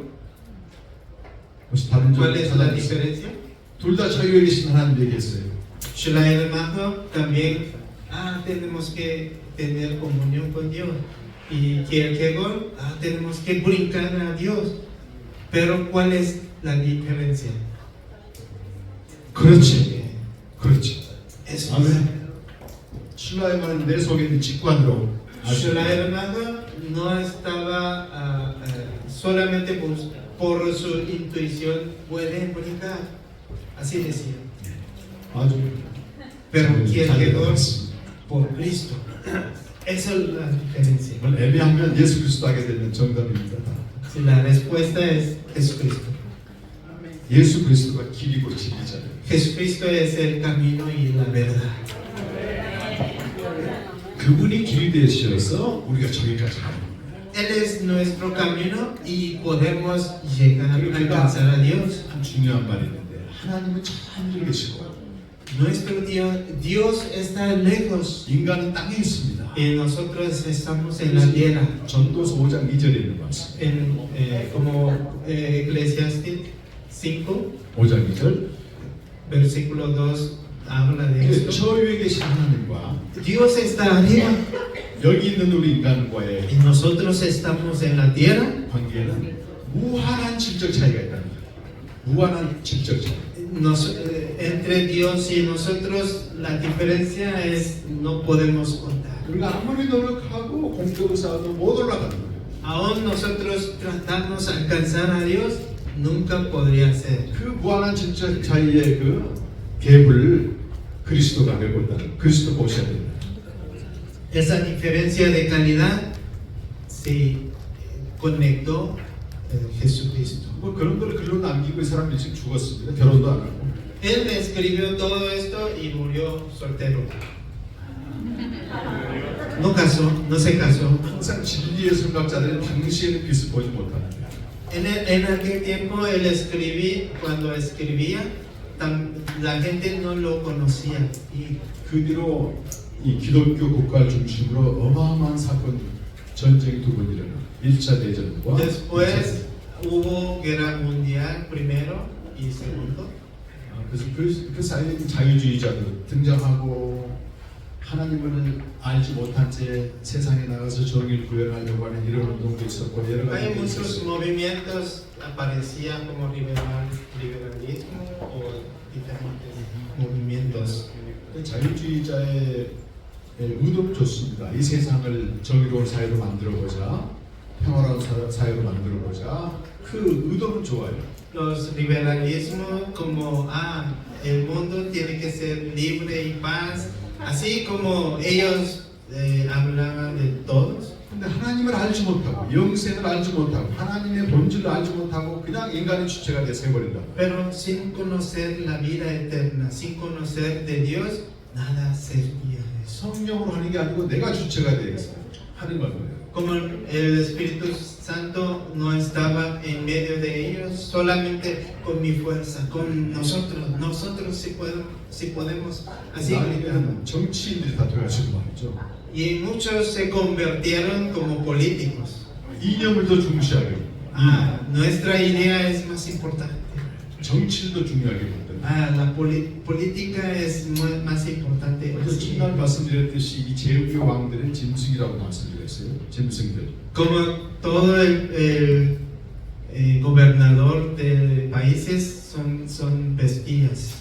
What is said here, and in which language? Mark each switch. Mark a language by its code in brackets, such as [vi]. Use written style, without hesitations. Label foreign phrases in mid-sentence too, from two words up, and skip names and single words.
[ko] 혹시 다른 점 [es] ¿Cuál es la diferencia? [ko] 둘 다 저 위에 계신 하나님 얘기했어요. [es] Schleiermacher también tenemos que tener comunión con Dios. Y Kierkegaard tenemos que brincar a Dios. Pero ¿cuál es la diferencia? [ko] 그렇지, 그렇지. [es] Eso [ko] 아멘. 신라임은 내 속에 있는 직관으로. [es] Schleiermacher no estaba solamente por su intuición puede brincar. Así decía. [ko] 아주 [es] pero quien quedó [ko] 달려갔습니다. [es] por Cristo. Esa es la diferencia. [ko] 정말 애매하면 예수 그리스도 하게 되는 정답입니다. [es] Si la respuesta es Jesucristo. [ko] 예수 그리스도가 길이고 진리잖아요. [es] Jesucristo es el camino y la verdad. [ko] 그분이 길이 되셔서 우리가 저기까지 가는 거예요. [es] Él es nuestro camino y podemos llegar a alcanzar a Dios. [ko] 참 중요한 말이 있는데 하나님은 저 하늘에 계시고 [es] Nuestro Dios está lejos [ko] 인간은 땅에 있습니다. [es] y nosotros estamos en la tierra. [ko] 전도서 5장 2절에 있는 말씀. [es] Como Eclesiastes 5, [ko] 5장 2절. [es] versículo 2 habla de esto. [ko] 저 위에 계신 하나님과 [es] Dios está arriba [ko] 여기 있는 우리 [es] y [ko] 인간과의 [es] nosotros estamos en la tierra. [ko] 관계는 무한한 질적 차이가 있다는 거예요. 무한한 질적 차이. [es] Entre Dios y nosotros la diferencia es no podemos contar. [ko] 우리가 아무리 노력하고 공적으로 쌓아도 못 올라가는 거예요. [es] Aún nosotros tratamos de alcanzar a Dios, nunca podría ser. [ko] 그 무한한 질적 차이의 그 갭을 그리스도가 메고 있다는 그리스도 보셔야 됩니다. [es] Esa diferencia de calidad se conectó Jesucristo. [ko] 뭐 그런 걸 글로 남기고 이 사람 일찍 죽었습니다. 결혼도 안 하고. [es] Él escribió todo esto y murió soltero. No casó, no se casó. [ko] 항상 진리의 생각자들은 당시에는 빛을 보지 못하는데 [es] En aquel tiempo él cuando escribía, la gente no lo conocía. Y [ko] 그 뒤로 이 기독교 국가를 중심으로 어마어마한 사건, 전쟁이 두 번 일어나 1차 대전과 [es] después hubo guerra mundial primero y segundo. [ko] 그래서 그 사이에 자유주의자들 등장하고 하나님을 알지 못한 채 세상에 나가서 정의를 구현하려고 하는 이런 운동도 있었고 여러 가지 [es] Hay [ko] 게 [es] muchos [ko] 있었어요. [es] movimientos aparecían como liberalismo o diferentes movimientos. [ko] 자유주의자의 의도는 좋습니다. 이 세상을 정의로운 사회로 만들어보자, 평화로운 사회로 만들어보자. 그 의도는 좋아요. [es] Los liberalismos como el mundo tiene que ser libre y paz, así como ellos hablaban de todos. [ko] 근데 하나님을 알지 못하고 영생을 알지 못하고 하나님의 본질을 알지 못하고 그냥 인간의 주체가 돼서 해버린다. [es] Pero sin conocer la vida eterna, sin conocer de Dios, nada servía de eso. [ko] 성령으로 하는 게 아니고 내가 주체가 되겠어 하는 거예요. [es] Como el Espíritu Santo no estaba en medio de ellos, solamente con mi fuerza, con nosotros si podemos, así gritando. [ko] 정치인들이 다 돼가지고 말이죠. [es] Y muchos se convirtieron como políticos. [ko] 이념을 더 중시하게. [es] Nuestra idea es más importante. [ko] 정치를 더 중요하게 본다. [es] La política es más importante. [ko] 그래서 첫날 말씀드렸듯이 이 제국의 왕들은 짐승이라고 말씀드렸어요. 짐승들. [es] Como todo el gobernador de países son bestias.